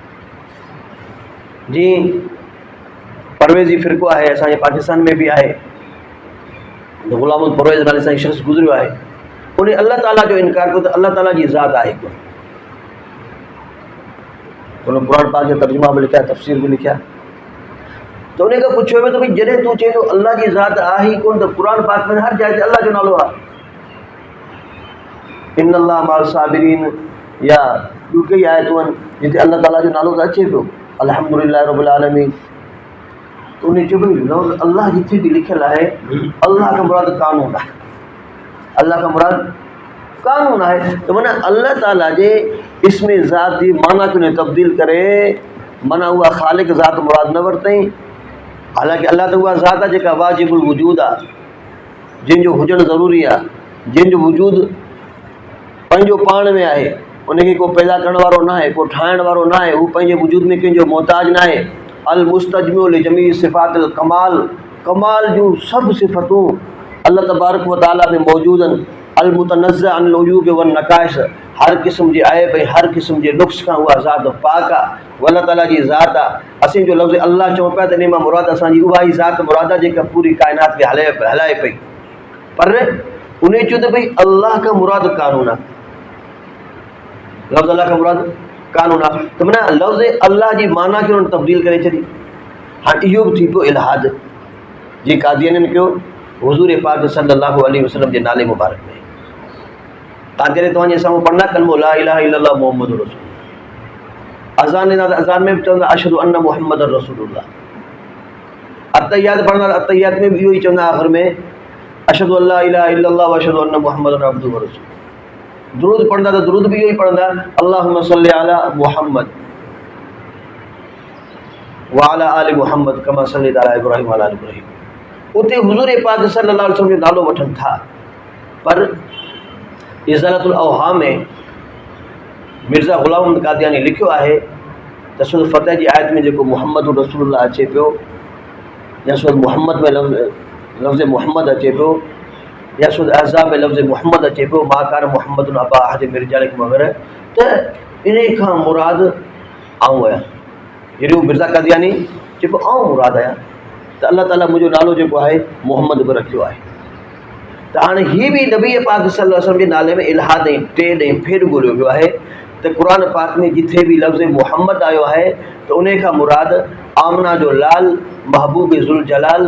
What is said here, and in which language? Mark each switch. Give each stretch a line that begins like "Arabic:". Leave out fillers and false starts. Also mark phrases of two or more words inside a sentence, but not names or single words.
Sindhi: जीअं परवेज़ी फ़िरक़ो आहे असांजे पाकिस्तान में बि आहे, ग़ुलामुल परवेज़ नाले सां शख़्स गुज़रियो आहे, उन अल्लाह ताला जो इनकार कयो त अल्लाह ताला जी ज़ात आहे कोन। उन क़ुर पाक जा तर्जुमा बि लिखिया, तफ़सीर बि लिखिया। त उन खां पुछियो वियो त भई जॾहिं तूं चए थो अल्लाह जी ज़ात आहे ई कोन, त क़ुर पाक में हर जाइ ते अल्लाह जो नालो आहे,
Arabic: إن الله مع الصابرين,
Sindhi: या ॿियूं कई आयतूं आहिनि जिते अल्लाह ताला जो नालो त अचे पियो,
Arabic: الحمد لله رب العالمين.
Sindhi: त उन चयो भई लफ़्ज़ अल्लाह जिथे बि लिखियलु आहे, अल्लाह खां मुराद कानून आहे, अल्लाह खां मुराद कानून आहे। त माना अल्लाह ताला जे इस्म ज़ात जी माना खे उन तब्दील करे माना उहा ख़ालिक ज़ात मुराद न वरितई। हालांकि अल्लाह त उहा ज़ात आहे जेका
Arabic: واجب الوجود
Sindhi: आहे, जंहिंजो हुजणु ज़रूरी आहे, जंहिंजो वजूद पंहिंजो पाण में आहे, उनखे को पैदा करण वारो न आहे, को ठाहिण वारो न आहे, हू पंहिंजे वजूद में कंहिंजो मोहताज न आहे।
Arabic: المستجمع لجميع صفات الكمال,
Sindhi: कमाल जूं सभु सिफ़तूं अल्लाह तबारक व तआला में मौजूदु आहिनि।
Arabic: المتنزه عن العيوب والنقائص,
Sindhi: हर क़िस्म जे ऐब ऐं हर क़िस्म जे नुक्स खां उहा ज़ात पाक आहे, अल्लाह ताला जी ज़ात आहे। असीं जो लफ़्ज़ अल्लाह चऊं पिया त इन मां मुराद असांजी उहा ई ज़ात मुराद आहे जेका पूरी काइनात खे हलाए पई। पर उन चयो त भई अल्लाह खां मुराद कानून आहे, लफ़्ज़ अल्लाह खां मुराद कानून आहे। त माना लफ़्ज़ अल्लाह जी माना खे उन्हनि तब्दील करे छॾी। हाणे इहो बि थी पियो इल्हाद। जी कादियानिन कयो हुजूर पाक
Arabic: صلى الله عليه وسلم
Sindhi: जे नाले मुबारक में ताकरे तो वञी असां पढ़ना कलमो
Arabic: لا إله إلا الله محمد رسول
Sindhi: अज़ान में चवंदा
Arabic: أشهد أن محمدا رسول الله
Sindhi: अत्तहियात पढ़ना अत्तहियात में भी इहो ई चवंदा आख़िर में
Arabic: أشهد أن لا إله إلا الله وأشهد أن محمدا عبده ورسوله
Sindhi: दुरूद पढ़ंदा तो दुरूद भी इहो ई पढ़ंदा
Arabic: اللهم صل على محمد وعلى آل محمد كما صليت على إبراهيم وعلى آل إبراهيم
Sindhi: उते हुजूर पाक
Arabic: صلى الله عليه وسلم
Sindhi: जो नालो वठनि था पर इज़ालतुल अवहाम में मिर्ज़ा ग़ुलाम अहमद कादियानी लिखियो आहे त सूरत फ़तह जी आयत में जेको
Arabic: محمد رسول الله
Sindhi: अचे पियो या सूरत मुहम्मद में लफ़्ज़ मुहम्मद अचे पियो या सूरत अहज़ाब में लफ़्ज़ मुहम्मद अचे पियो
Arabic: ما كان محمد أبا أحد من رجالكم
Sindhi: वग़ैरह त इन खां मुराद आऊं आहियां जहिड़ी मिर्ज़ा कादियानी जेको आऊं मुराद आहियां त अल्लाह ताला मुंहिंजो नालो जेको आहे मुहम्मद बि रखियो आहे त हाणे हीअ बि नबी पाक
Arabic: صلى الله عليه وسلم
Sindhi: जे नाले में इल्हाद ऐं टे ॾें फेर ॻोल्हियो वियो आहे त क़ुर पाक में जिथे भी लफ़्ज़ मुहम्मद आयो है तो उन खां मुराद आमना जो लाल महबूब
Arabic: ذو الجلال